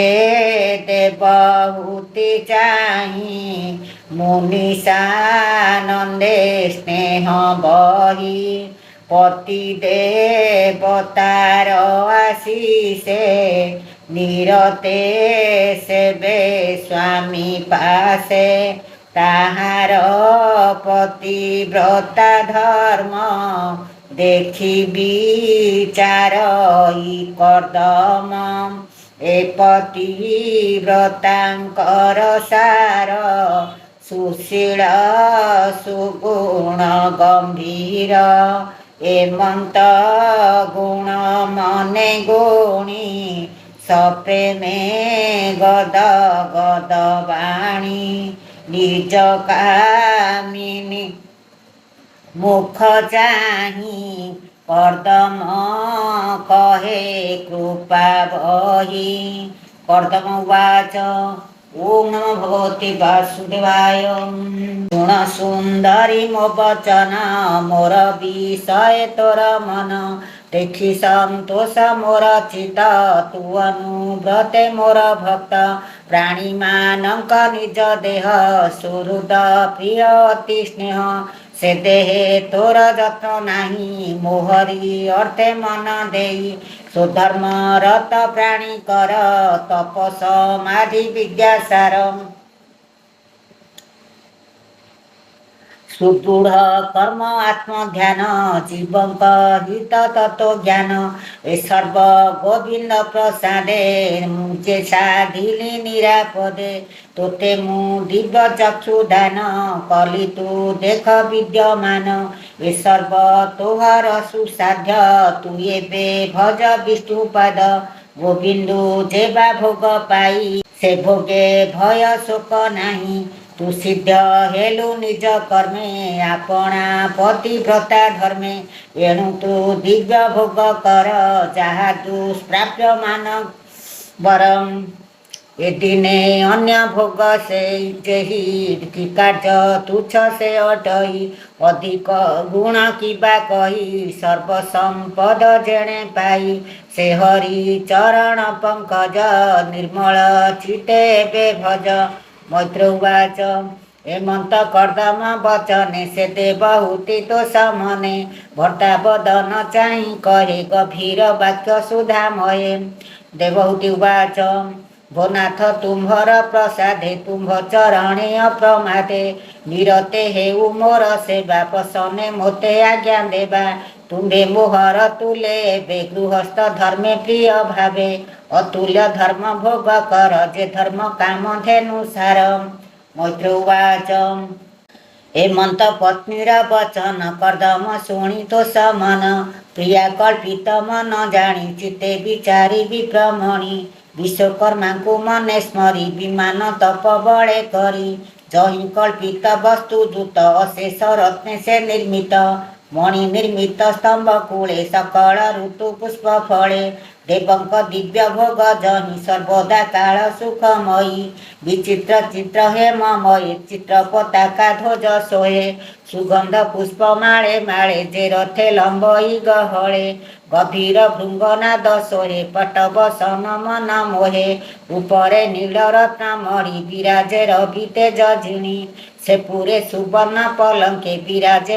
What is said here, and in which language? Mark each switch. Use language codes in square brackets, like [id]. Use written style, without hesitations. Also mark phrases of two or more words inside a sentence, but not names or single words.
[or] ଦେବହୂତି ଚାହି ମୁନିଷା ନନ୍ଦେ ସ୍ନେହ ବହି ପତି ଦେବତାର ଆଶିଷେ ନିରତେ ସେବେ ସ୍ୱାମୀ ପାଶେ ତାହାର ପତିବ୍ରତା ଧର୍ମ ଦେଖି ବିଚାରଇ କର୍ଦ୍ଦମ ଏ ପତିବ୍ରତାଙ୍କର ସାର ସୁଶୀଳ ସୁଗୁଣ ଗମ୍ଭୀର ଏମନ୍ତ ଗୁଣ ମନେ ଗୁଣି ସପ୍ରେମେ ଗଦ ଗଦ ବାଣୀ ନିଜ କାମିନୀ ମୁଖ ଚାହିଁ କର୍ଦ୍ଦମ କହେ କୃପା ବହି। [sa] कर्दम उवाच ओं नमो भगवते वासुदेवाय [or] ଗୁଣ ସୁନ୍ଦରୀ ମୋ ବଚନ ମୋର ବିଷୟ ତୋର ମନ ଦେଖି ସନ୍ତୋଷ ମୋର ଚିତ ତୁ ଅନୁବ୍ରତେ ମୋର ଭକ୍ତ ପ୍ରାଣୀ ମାନକ ନିଜ ଦେହ ସୁହୃଦ ପ୍ରିୟ ଅତି ସ୍ନେହ ସେ ଦେହେ ତୋର ଯତ୍ନ ନାହିଁ ମୋହରି ଅର୍ଥେ ମନ ଦେଇ ସୁଧର୍ମ ରତ ପ୍ରାଣୀ କର ତପସ ସମାଧି ବିଦ୍ୟାସାର ସୁଦୃଢ଼ କର୍ମ ଆତ୍ମଧ୍ୟାନ ଜୀବଙ୍କ ହିତ ତତ୍ତ୍ୱ ଜ୍ଞାନ ଏ ସର୍ବ ଗୋବିନ୍ଦ ପ୍ରସାଦେ ମୁଝେ ସାଧିଲି ନିରାପଦେ ତୋତେ ମୁଁ ଦିବ୍ୟ ଚକ୍ଷୁଦାନ କଲି ତୁ ଦେଖ ବିଦ୍ୟମାନ ଏ ସର୍ବ ତୋହର ସୁସାଧ୍ୟ ତୁ ଏବେ ଭଜ ବିଷ୍ଣୁପାଦ ଗୋବିନ୍ଦୁ ଯେବା ଭୋଗ ପାଇ ସେ ଭୋଗେ ଭୟ ଶୋକ ନାହିଁ ତୁ ସିଦ୍ଧ ହେଲୁ ନିଜ କର୍ମେ ଆପଣା ପତିବ୍ରତା ଧର୍ମେ ଏଣୁ ତୁ ଦିବ୍ୟ ଭୋଗ କର ଯାହା ଦୁଷ୍ପ୍ରାପ୍ୟ ମାନ ବରମ ଏ ଦିନେ ଅନ୍ୟ ଭୋଗ ସେ ଯେହି କି କାର୍ଯ୍ୟ ତୁଚ୍ଛ ସେ ଅଟଇ ଅଧିକ ଗୁଣ କିବା କହି ସର୍ବସମ୍ପଦ ଯେଣେ ପାଇ ସେ ହରି ଚରଣ ପଙ୍କଜ ନିର୍ମଳ ଚିତେ ବେ ଭଜ [sa] मैत्र उवाच [or] ହେମନ୍ତ କର୍ଦ୍ଦମ ବଚନେ ସେ ଦେବହୂତି ତୋ ସମନେ ଭଟ୍ଟା ବଦନ ଚାହି କହେ ଗଭୀର ବାକ୍ୟ ସୁଧାମୟେ [sa] देवहूति उवाच [or] ଭୋନାଥ ତୁମ୍ଭର ପ୍ରସାଦେ ତୁମ୍ଭ ଚରଣେ ଅପ୍ରମାଦେ ନିରତେ ହେଉ ମୋର ସେବା ପସନେ ମୋତେ ଆଜ୍ଞା ଦେବା ତୁମ୍ଭେ ମୋହର ତୁଲେ ଏବେ ଗୃହସ୍ଥ ଧର୍ମେ ପ୍ରିୟ ଭାବେ ଅତୁଲ୍ୟ ଧର୍ମ ଭୋଗ କର ଯେ ଧର୍ମ କାମ ଧେନୁ ସାର [sa] मैत्र उवाच [or] ହେମନ୍ତ ପତ୍ନୀର ବଚନ କର୍ଦ୍ଦମ ଶୁଣି ତୋ ସମନ ପ୍ରିୟା କଳ୍ପିତ ମନ ଜାଣି ଚିତ୍ତେ ବିଚାରି ବିପ୍ରମଣି ବିଶ୍ୱକର୍ମା କୋ ମନେ ସ୍ମରି ବିମାନ ତପ ବଡ଼େ କରି ଯହିଁ କଳ୍ପିତ ବସ୍ତୁ ଦୂତ ଅଶେଷ ରତ୍ନ ସେ ନିର୍ମିତ ମଣି ନିର୍ମିତ ସ୍ତମ୍ଭ କୂଳେ ସକଳ ଋତୁ ପୁଷ୍ପ ଫଳେ ଦେବଙ୍କ ଦିବ୍ୟ ଭୋଗ ଯହିଁ ସର୍ବଦା କାଳ ସୁଖମୟୀ ବିଚିତ୍ର ଚିତ୍ର ହେମମୟେ ଚିତ୍ର ପତାକା ଧ୍ୱଜ ସୋହେ ସୁଗନ୍ଧ ପୁଷ୍ପ ମାଳେ ମାଳେ ଯେ ରଥେ ଲମ୍ବଇ ଗହଳେ ଗଭୀର ଭୃଙ୍ଗନାଦ ସୋହେ ପଟବ ସନ ମନ ମୋହେ ଉପରେ ନୀଳ ରତ୍ନ ମଣି ବିରାଜେ ରବି ତେଜ ଝିଣି ସେ ପୂରେ ସୁବର୍ଣ୍ଣ ପଲଙ୍କେ ବିରାଜେ